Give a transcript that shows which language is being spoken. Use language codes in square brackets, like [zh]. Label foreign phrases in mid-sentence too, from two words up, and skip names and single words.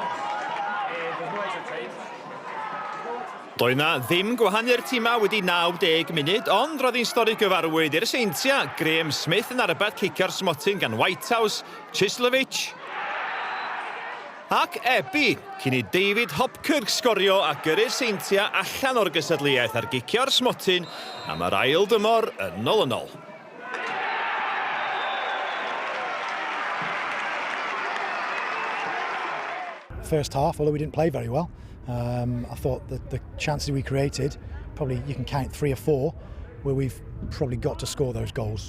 [cy] Doedd na ddim gwahanu'r tîma wedi 90 munud, ond roedd hi'n stori gyfarwydd i'r Seintiau. Graham Smith yn arbed cicio'r smotyn gan Whitehouse, Chislovic ac Ebi, cyn I David Hopkirk sgorio a gyrru'r Seintiau allan o'r gysadleuaeth ar gicio'r smotyn am yr ail dymor yn 0-0. [en] First half, although we didn't play very well, I thought that the chances we created, probably you can count 3 or 4, where we've probably got to score those goals.